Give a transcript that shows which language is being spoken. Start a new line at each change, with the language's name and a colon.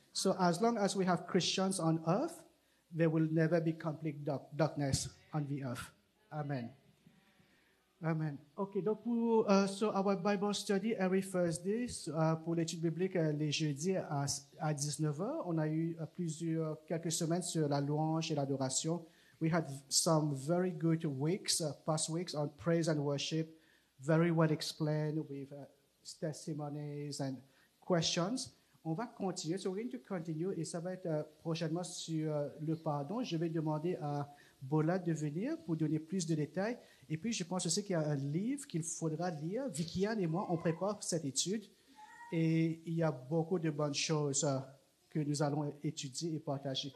English: So as long as we have Christians on earth, there will never be complete darkness on the earth. Amen. Amen.
French: OK, donc pour
English: so our Bible study every Thursday,
French: pour l'étude biblique les jeudis à 19h, on a eu quelques semaines sur la louange et l'adoration.
English: We had some very good weeks, past weeks on praise and worship, very well explained with testimonies and questions.
French: On va continuer,
English: so we're going to continue,
French: et ça va être prochainement sur le pardon. Je vais demander à Bola de venir pour donner plus de détails. Et puis, je pense aussi qu'il y a un livre qu'il faudra lire. Vicky-Anne et moi, on prépare cette étude. Et il y a beaucoup de bonnes choses que nous allons étudier et partager.